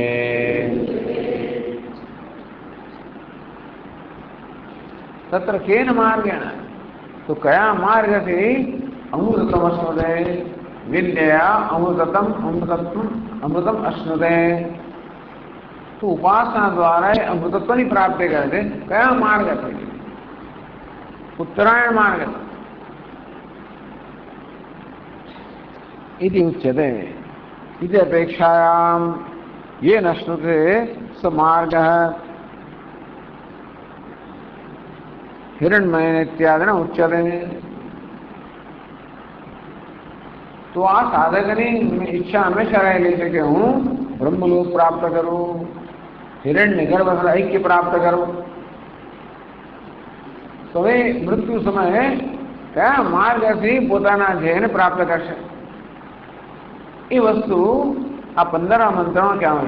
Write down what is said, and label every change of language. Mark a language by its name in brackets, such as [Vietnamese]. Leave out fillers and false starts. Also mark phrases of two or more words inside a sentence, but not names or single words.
[Sanskrit] तत्र केन मार्गेण, [Gujarati] તો કયા માર્ગથી [Sanskrit] अमृतत्वम् अश्नुते, विद्या अमृतम् अश्नुते. [Gujarati] તો ઉપાસના દ્વારા અમૃતત્વની પ્રાપ્તિ કરે છે. કયા માર્ગથી? ઉત્તરાયણ માર્ગ [Sanskrit] इति उच्यते. इति अपेक्षायां ये न श्रुते स मार्गः हिरण्मयेन इत्यादि न उच्यते. [Gujarati] તો આ સાધકની ઈચ્છા હંમેશા રહેલી છે કે હું બ્રહ્મલોક પ્રાપ્ત કરું, હિરણ્ય ગર્ભ સાથે ઐક્ય પ્રાપ્ત કરું. તો હવે મૃત્યુ સમયે કયા માર્ગથી પોતાના ધ્યેયને પ્રાપ્ત કરશે? એ વસ્તુ આ 15 મંત્રો કહેવાય.